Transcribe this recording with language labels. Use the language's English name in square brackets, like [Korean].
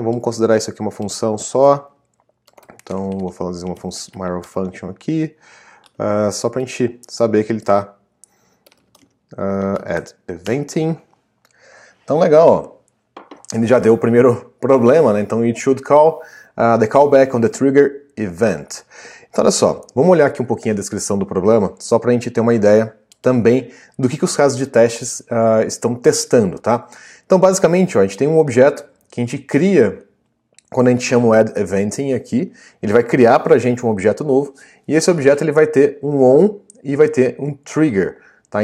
[Portuguese] Vamos considerar isso aqui uma função só. Então vou fazer uma arrow function aqui, só para a gente saber que ele está add eventing. Então legal, ó. Ele já deu o primeiro problema, né? [English] Então it should call the callback on the trigger event. [Portuguese] Então olha só, vamos olhar aqui um pouquinho a descrição do problema, só para a gente ter uma ideia também do que os casos de testes estão testando, tá? Então, basicamente, ó, a gente tem um objeto que a gente cria quando a gente chama o add eventing aqui, ele vai criar para a gente um objeto novo, e esse objeto ele vai ter um on e vai ter um trigger, tá?